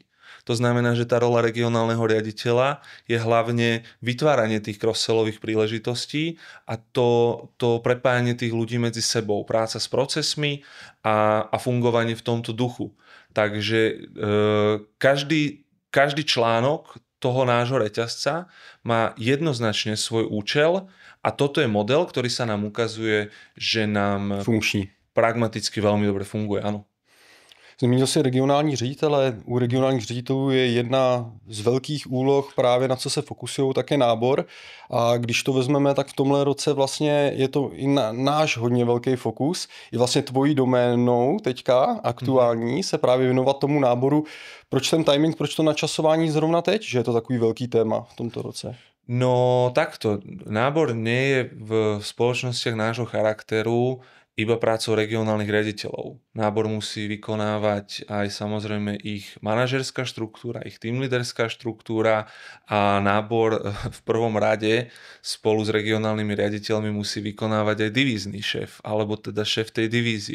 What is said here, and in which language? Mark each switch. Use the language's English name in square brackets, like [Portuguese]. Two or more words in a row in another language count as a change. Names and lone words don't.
[Slovak] To znamená, že tá rola regionálneho riaditeľa je hlavne vytváranie tých cross-sellových príležitostí a to prepájanie tých ľudí medzi sebou, práca s procesmi a fungovanie v tomto duchu. Takže každý článok toho nášho reťazca má jednoznačne svoj účel a toto je model, ktorý sa nám ukazuje, že nám pragmaticky veľmi dobre funguje. Áno. [Czech] Zmínil si regionální ředitele. U regionálních ředitelů je jedna z velkých úloh právě na co se fokusují také nábor. A když to vezmeme, tak v tomhle roce vlastně je to i náš hodně velký fokus. Je vlastně tvojí doménou teďka aktuální se právě věnovat tomu náboru. Proč ten timing, proč to načasování zrovna teď, že je to takový velký téma v tomto roce? [Slovak] No takto, nábor nie je v spoločnostiach nášho charakteru iba prácou regionálnych riaditeľov. Nábor musí vykonávať aj samozrejme ich manažerská štruktúra, ich teamleaderská štruktúra a nábor v prvom rade spolu s regionálnymi riaditeľmi musí vykonávať aj divízny šéf, alebo teda šéf tej divízie.